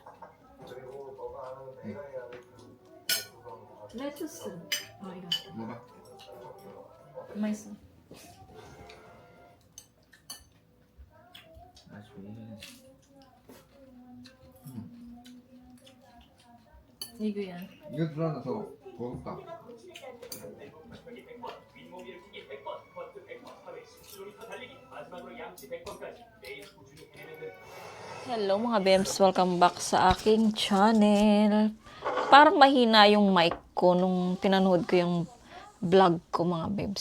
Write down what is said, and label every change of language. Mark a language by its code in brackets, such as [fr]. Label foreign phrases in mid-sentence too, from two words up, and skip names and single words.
[ko] 레투스. 이거 뭐가? 맛있어. 아, 좋네. 이거야. 이거 들어가서 먹을까? [tl] Hello mga Bems, welcome back sa aking channel. Parang mahina yung mic ko nung pinanood ko yung vlog ko mga Bems.